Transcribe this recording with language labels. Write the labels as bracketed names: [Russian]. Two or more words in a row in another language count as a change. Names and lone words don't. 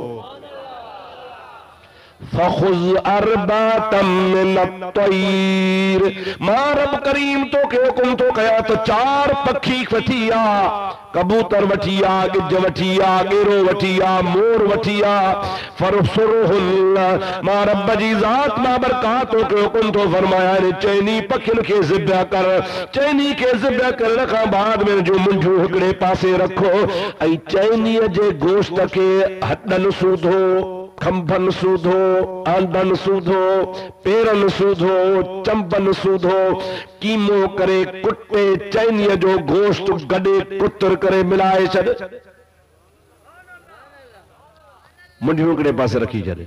[Arabic] فخذ أربعة من الطير [Sindhi] मां रब करीम तो के हुकुम तो कया तो 4 पखी वठी आ कबूतर वठी आ गिज वठी आ गेरो वठी आ मोर वठी आ फरसुरहुल मां रब जी ज़ात मां बरकात तो के हुकुम तो फरमाया ने चैनी पखिन के ज़िब्ह कर चैनी के ज़िब्ह करण खां बाद में जो मुंझू हिकड़े पासे रखो ऐं चैनी जे गोश्त के हथन सूधो खंभन सूधो, आंधन सूधो, पेरन सूधो, चंबन सूधो, कीमो करे कुटे चैनीअ जो गोश्त गॾे कुतर करे मिलाए छॾ, मुंडियूं हिकिड़े पासे रखी छॾे।